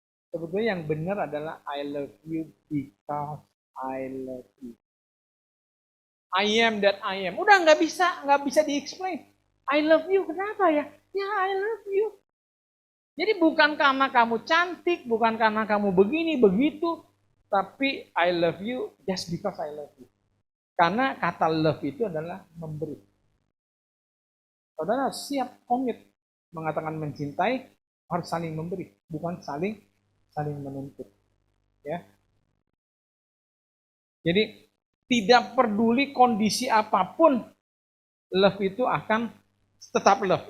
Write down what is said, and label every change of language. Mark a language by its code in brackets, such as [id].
[id] Sebetulnya yang benar adalah [en] I love you because I love you. I am that I am. [id] Udah nggak bisa di-explain. [en] I love you, [id] kenapa ya? Ya [en] I love you. [id] Jadi bukan karena kamu cantik, bukan karena kamu begini, begitu. [en] Tapi I love you just because I love you. [id] Karena kata love itu adalah memberi. Saudara siap komit mengatakan mencintai, harus saling memberi, bukan saling menuntut. Ya. Jadi tidak peduli kondisi apapun, love itu akan tetap love.